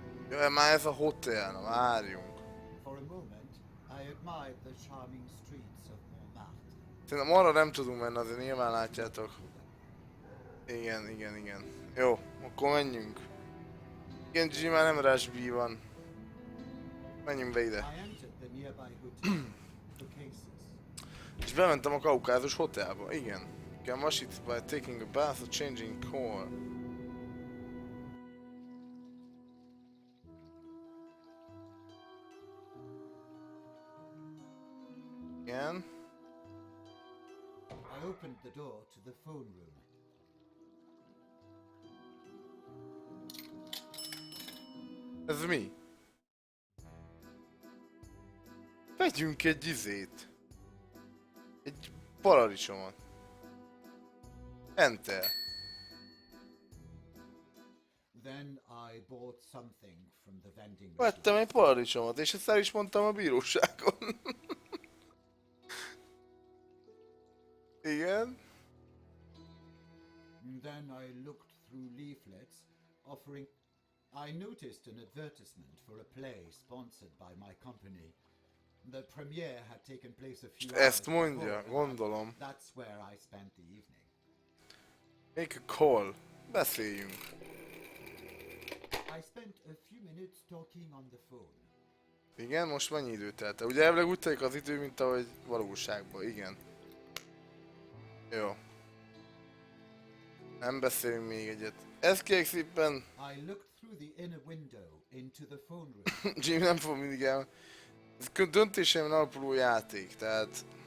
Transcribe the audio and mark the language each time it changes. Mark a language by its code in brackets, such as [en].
[hu] Jöjjön már ez a hotel, na várjunk. [en] For a moment, I admired the charming streets of Montmartre. [hu] Szerintem arra nem tudunk menni, azért nyilván látjátok. Igen, igen, igen. Jó, akkor menjünk. Igen, Gigi, már nem Rush B van. Menjünk be ide. [en] I entered the nearby hotel for cases. [hu] És bementem a Kaukázus hotelba, igen. [en] You can wash it by taking a bath or changing core. [hu] Igen. [en] I opened the door to the phone room. [hu] Ez mi? Vegyünk egy izét. Egy paradicsomot. Enter. [en] Then I bought something from the vending [hu] Vettem [en] machine. [hu] egy paradicsomot, és ezt el is mondtam a bíróságon. Igen. [en] Then I looked through leaflets offering. I noticed an advertisement for a play sponsored by my company. The premiere had taken place a few hours [hu] Ezt mondja, [en] before, and [hu] gondolom. [en] that's where I spent the evening. Make a call. [hu] Beszéljünk. [en] I spent a few minutes talking on the phone. [hu] Igen, most mennyi idő telt el? Ugye elvileg úgy telik az idő, mint ahogy valóságban, igen. Jó. Nem beszélünk még egyet. Ez kérlek szépen... [en] I looked through the inner window into the phone room. [hu] Jimmy nem fog mindig el... Ez döntésemen alapuló játék, tehát...